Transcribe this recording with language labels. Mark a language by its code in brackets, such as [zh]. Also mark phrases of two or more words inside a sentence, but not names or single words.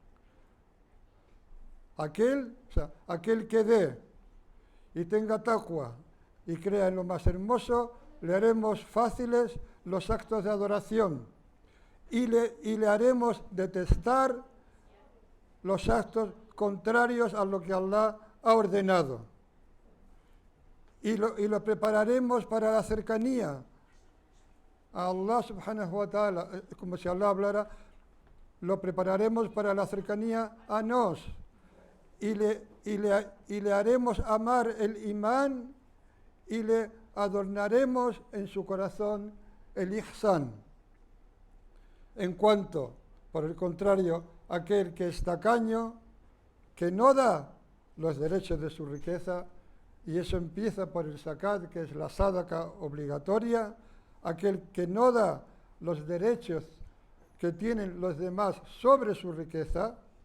[es] Aquel que dé y tenga taqwa y crea en lo más hermoso, le haremos fáciles los actos de adoración y le haremos detestar los actos contrarios a lo que Allah ha ordenado. Y lo prepararemos para la cercanía a Allah [ar] سبحانه وتعالى, [es] como si Allah hablara, lo prepararemos para la cercanía a nos y le haremos amar el imán y le adornaremos en su corazón el ihsan. En cuanto, por el contrario, aquel que es tacaño, que no da los derechos de su riqueza, y eso empieza por el zakat, que es la sadaqa obligatoria, aquel que no da los derechos que tienen los demás sobre su riqueza,